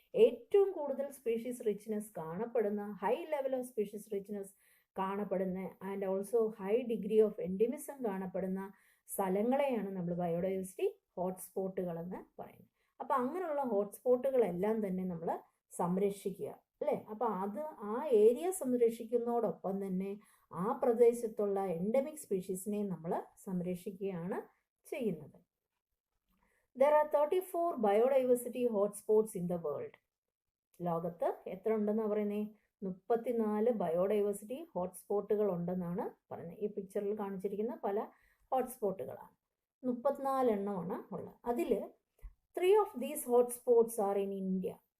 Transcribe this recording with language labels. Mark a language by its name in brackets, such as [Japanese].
[Malayalam] ഏറ്റവും കൂടുതൽ species richness കാണപ്പെടുന്ന, [English] high level of species richness [Malayalam] കാണപ്പെടുന്ന [English] and also high degree of endemism [Malayalam] കാണപ്പെടുന്ന സ്ഥലങ്ങളെയാണ് നമ്മൾ ബയോഡൈവേഴ്സിറ്റി ഹോട്ട്സ്പോട്ടുകൾ എന്ന് പറയുന്നത്. അപ്പോൾ അങ്ങനെയുള്ള ഹോട്ട്സ്പോട്ടുകളെല്ലാം തന്നെ നമ്മൾ സംരക്ഷിക്കുക അല്ലേ. അപ്പോൾ ആ ഏരിയ സംരക്ഷിക്കുന്നതോടൊപ്പം തന്നെ ആ പ്രദേശത്തുള്ള എൻഡമിക് സ്പീഷീസിനെ നമ്മൾ സംരക്ഷിക്കുകയാണ് ചെയ്യുന്നത്. [English] There are 34 biodiversity hotspots in the world. [Malayalam] ലോകത്ത് എത്ര ഉണ്ടെന്നാണ് പറയുന്നത്? 34 ബയോഡൈവേഴ്സിറ്റി ഹോട്ട്സ്പോട്ടുകൾ ഉണ്ടെന്നാണ് പറയുന്നത്. ഈ പിക്ചറിൽ കാണിച്ചിരിക്കുന്ന പല ഹോട്ട്സ്പോട്ടുകളാണ്. 34 എണ്ണമാണ് ഉള്ളത്. അതിൽ [English] 3 of these hotspots are in India.